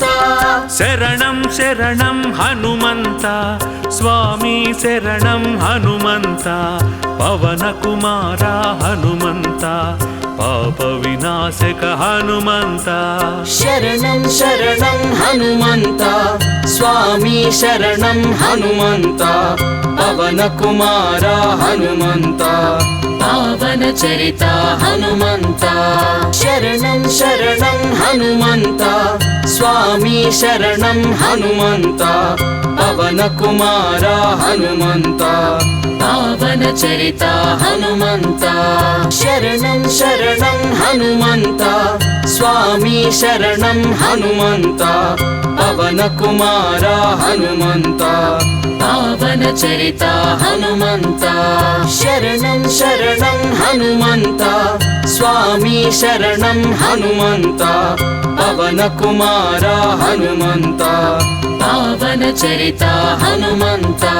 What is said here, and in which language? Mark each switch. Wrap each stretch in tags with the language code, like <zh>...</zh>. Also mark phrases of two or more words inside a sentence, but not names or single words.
<kn>ಶರಣಂ ಶರಣಂ ಹನುಮಂತ ಸ್ವಾಮಿ ಶರಣಂ ಹನುಮಂತ ಪವನ ಕುಮಾರ ಹನುಮಂತ ಪಾಪ ವಿನಾಶಕ ಹನುಮಂತ ಶರಣಂ ಶರಣಂ ಹನುಮಂತ ಸ್ವಾಮಿ ಶರಣಂ ಹನುಮಂತ ಪವನ ಕುಮಾರ ಹನುಮಂತ</kn> <te>పావన చరిత హనుమంత శరణం శరణం హనుమంత స్వామి శరణం హనుమంత పవన కుమార హనుమంత పావన చరిత హనుమంత శరణం శరణం హనుమంత స్వామి శరణం హనుమంత పవన కుమార హనుమంత పావన చరిత హనుమంత శరణం శరణం హనుమంత స్వామి శరణం హనుమంత పవన కుమార హనుమంత పావన చరిత హనుమంత</te>